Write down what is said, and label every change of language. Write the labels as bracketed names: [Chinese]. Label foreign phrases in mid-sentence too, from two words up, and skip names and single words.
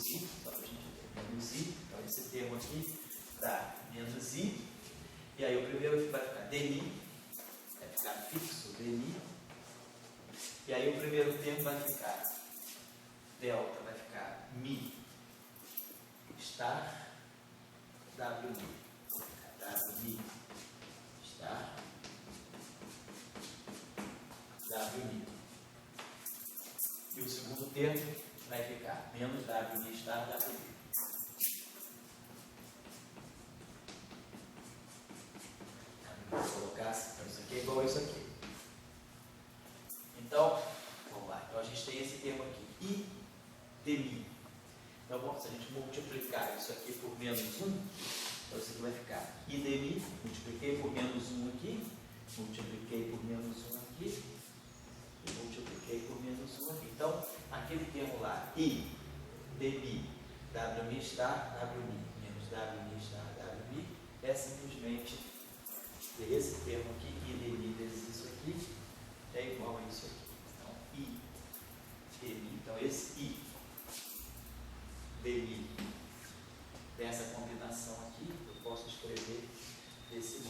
[Portuguese] I, só para a gente ver, menos I, então esse termo aqui dá menos I, e aí o primeiro vai ficar dmi, vai ficar fixo dmi, e aí o primeiro termo vai ficar delta, vai ficar mi estar, w mi estar, w mi. E o segundo termo vai ficar menos W mi estar, W mi. Vou colocar assim, então isso aqui é igual a isso aqui. Então, vamos lá. Então a gente tem esse termo aqui, I dmi. Então, bom, se a gente multiplicar isso aqui por menos 1, então isso aqui vai ficar I dmi, multipliquei por menos 1 aqui, multipliquei por menos 1 aqui, e multipliquei por menos 1 aqui. Então, aquele termo lá, I dmi, W mi estar, W mi, menos W mi estar, W mi, é simplesmente esse termo aqui, I dmi vezes isso aqui, é igual a isso aqui. Então, I dmi, então esse I dmi dessa combinação aqui, eu posso escrever desse modo aqui.